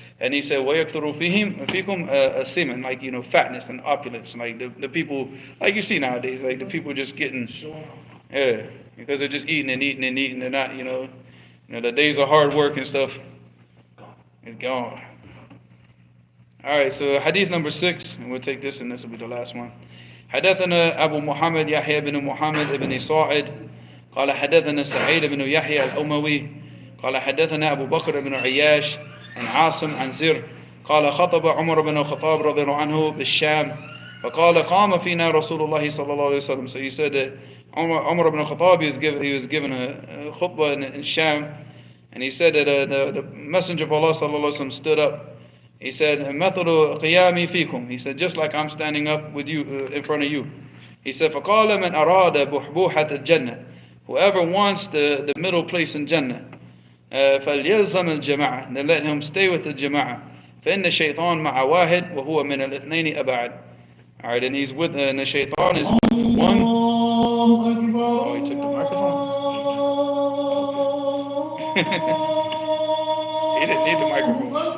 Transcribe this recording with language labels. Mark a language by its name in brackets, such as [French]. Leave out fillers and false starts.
[English] And he said, [Arabic] وَيَكْثُرُ فِيكُمْ [English] as-siman, like, fatness and opulence, like the people, like you see nowadays, like the people just getting, yeah, because they're just eating and eating and eating. They're not, the days of hard work and stuff is gone. All right, so hadith number 6, and we'll take this, and this will be the last one. [Arabic] حدثنا أبو محمد يحيى بن محمد بن صاعد قال حدثنا سعيد بن يحيى الأموي قال حدثنا أبو بكر بن عياش عن عاصم عن زر قال خطب عمر بن الخطاب رضي الله عنه بالشام فقال قام فينا رسول الله صلى الله عليه وسلم. [English] So he said that Umar ibn al-Khattab he was given a khutbah in Sham, and he said that the Messenger of Allah [Arabic] صلى الله عليه وسلم [English] stood up. He said [Arabic] مثل قيامي فيكم. [English] He said just like I'm standing up with you in front of you. He said [Arabic] فقال من أراد بحبوحة الجنة, [English] whoever wants the middle place in Jannah, [Arabic] فليلزم الجماعة, [English] then let him stay with the jama'ah. [Arabic] فإن الشيطان مع واحد وهو من الاثنين أبعد. [English] Alright, and he's with, and the shaitan is one. Oh, he took the microphone. He didn't need the microphone.